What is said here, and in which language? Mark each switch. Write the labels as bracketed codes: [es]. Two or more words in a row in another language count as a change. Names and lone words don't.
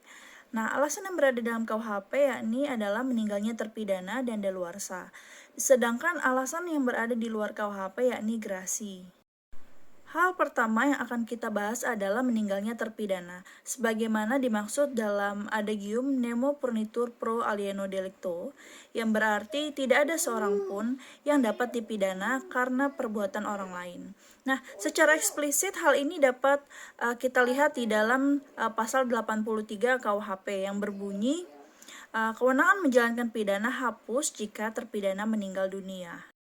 [id] Nah, alasan yang berada dalam KUHP yakni adalah meninggalnya terpidana dan daluarsa. Sedangkan alasan yang berada di luar KUHP yakni gerasi. Hal pertama yang akan kita bahas adalah meninggalnya terpidana, sebagaimana dimaksud dalam adagium [la] nemo punitur pro alieno delicto, [id] yang berarti tidak ada seorang pun yang dapat dipidana karena perbuatan orang lain. Nah, secara eksplisit hal ini dapat kita lihat di dalam pasal 83 KUHP yang berbunyi, kewenangan menjalankan pidana hapus jika terpidana meninggal dunia.